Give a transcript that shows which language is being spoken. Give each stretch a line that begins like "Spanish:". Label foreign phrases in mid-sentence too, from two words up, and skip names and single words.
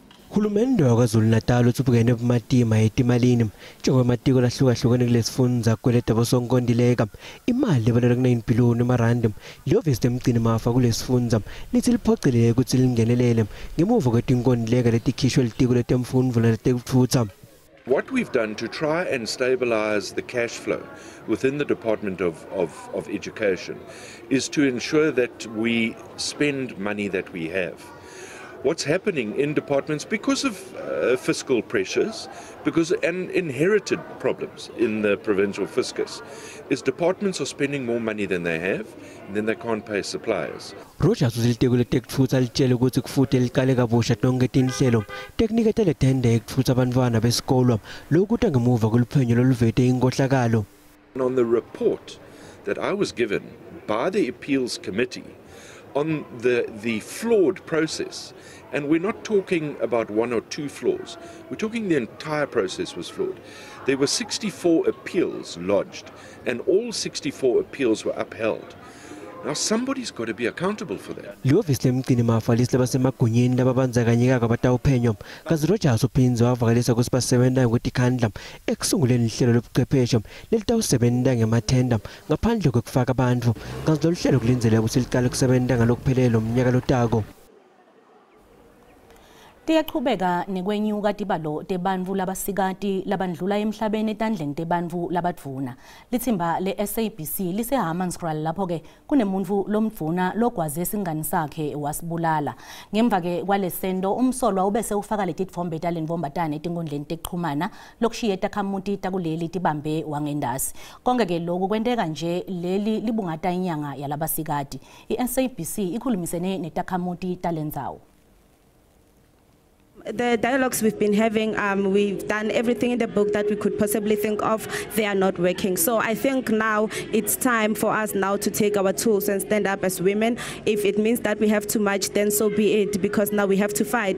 Swati: Hulumende waKwaZulu-Natal uthubukene bumatima etimalini njengoba amatiko lahlukahlukene kulesifundza kweleta bosonkondileka imali ebalelwa ku9 billion emarandi liyovisi emgcini mafa kulesifundza lithi liphocelele ukuthi lingenelele ngemuva kwetinkondileka letikhishwe litiko letemfundvo naletekutfutsa.
English: What we've done to try and stabilize the cash flow within the Department of Education is to ensure that we spend money that we have. What's happening in departments because of fiscal pressures, because and inherited problems in the provincial fiscus, is departments are spending more money than they have, and then they can't pay suppliers.
Swati: Rogers uziliteko letekutfutsa litshele ukuthi kufuthi liqale kabusha tonke tinhlelo teknikete letende ekutfutsa abantwana besikolo lokuthi ngemuva kuluphenyo loluvete inkohlakalo.
English: On the report that I was given by the appeals committee on the flawed process, and we're not talking about 1 or 2 flaws, we're talking the entire process was flawed. There were 64 appeals lodged, and all 64 appeals were upheld. Now somebody's got to be accountable for that.
Swati: Liyovisi lemgcini mafa lisilaba semagunyeni lababandzakanyeka kabatawuphenyo kazi Rogers uphinze wavakalisa ukuthi basebenza ngokutikhandla ekusunguleni ihlelo lobuchwepheshe lelitawusebenta ngemathenda ngaphandle kwekufaka abantu kazi lolu hlelo kulinzeleka ukuthi liqale kusebenta ngalokuphelele umnyaka lotako. Tiyaqhubeka nekwenyuka tibalo tebantfu labasikati labandlula emhlabeni etandleni tebantfu labadvuna. Lithimba le-SABC liseHammanskraal lapho ke kunemuntu lomdvuna logwaze singani sakhe wasibulala. Ngemva ke kwalesento umsolwa ubese ufaka letitfombe talenvombatane etinkundleni tekuxhumana lokushiya takhamuti takuleli tibambe wangendasi. Konke ke lokhu kwenteka nje leli libungata inyanga yalabasikati. I-SABC ikhulumisene netakhamuti talendzawo.
English: The dialogues we've been having, we've done everything in the book that we could possibly think of. They are not working. So I think now it's time for us now to take our tools and stand up as women. If it means that we have to march, then so be it, because now we have to fight.